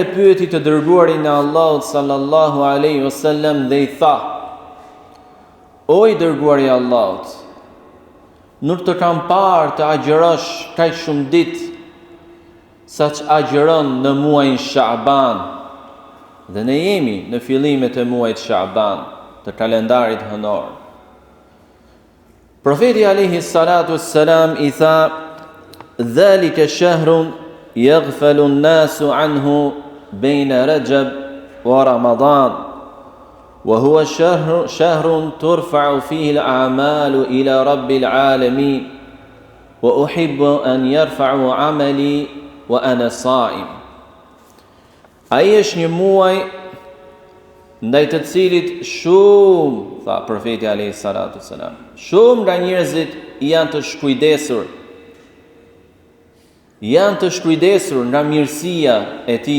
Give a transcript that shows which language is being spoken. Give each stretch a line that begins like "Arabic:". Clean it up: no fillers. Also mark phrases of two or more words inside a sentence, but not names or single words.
Albanian: pyeti të dërguarin e Allahut
Arabic: صلى الله عليه وسلم
Albanian: dhe i tha: O i dërguari i Allahut, nuk të kam parë të agjërosh kaq shumë ditë sa që agjëron në muajin Shaaban, dhe ne jemi në fillimet e muajit Shaaban të kalendarit hënor. Profeti
Arabic: عليه الصلاة والسلام
Albanian: i tha:
Arabic: "ذلك شهر يغفل الناس عنه بين رجب ورمضان." وهو شهر ترفع فيه الأعمال إلى رب العالمين وأحب أن يرفع عملي وأنا صائم.
Albanian: Ai është një muaj ndaj të cilit shumë, tha profeti
Arabic: عليه الصلاة والسلام,
Albanian: shumë nga njerëzit janë të shkujdesur. Janë të shkujdesur nga mirësia e tij.